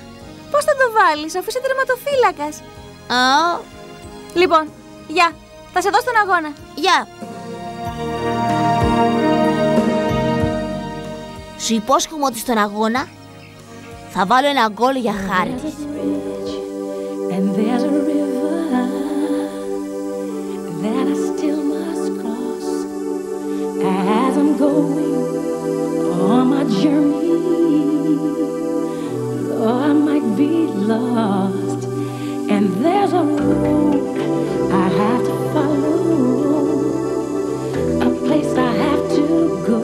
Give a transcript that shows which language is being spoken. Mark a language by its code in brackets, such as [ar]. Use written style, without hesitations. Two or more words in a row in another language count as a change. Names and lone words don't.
[el] Πώς θα το βάλεις, αφού είσαι τερματοφύλακας? Α. Λοιπόν, γεια. Θα σε δω στον αγώνα. Γεια. Σου υπόσχομαι ότι στον αγώνα θα βάλω ένα γκολ για χάρη της. [en] On my journey, though I might be lost, and there's a road I have to follow, a place I have to go.